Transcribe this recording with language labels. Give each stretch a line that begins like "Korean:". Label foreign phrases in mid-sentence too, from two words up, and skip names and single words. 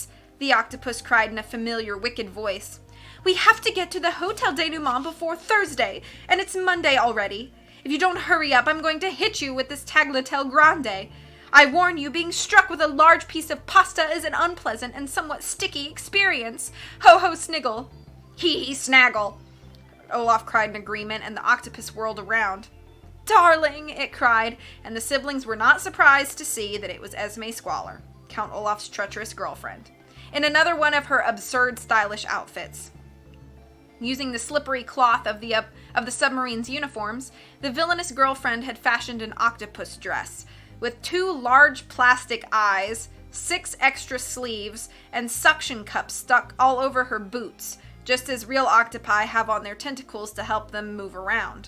English: the octopus cried in a familiar, wicked voice. "We have to get to the Hotel Denouement before Thursday, and it's Monday already. If you don't hurry up, I'm going to hit you with this tagliatelle grande. I warn you, being struck with a large piece of pasta is an unpleasant and somewhat sticky experience. Ho ho sniggle." "Hee hee snaggle," Olaf cried in agreement, and the octopus whirled around. "Darling," it cried, and the siblings were not surprised to see that it was Esme Squalor, Count Olaf's treacherous girlfriend, in another one of her absurd stylish outfits. Using the slippery cloth of the submarine's uniforms, the villainous girlfriend had fashioned an octopus dress, with 2 large plastic eyes, 6 extra sleeves, and suction cups stuck all over her boots, just as real octopi have on their tentacles to help them move around.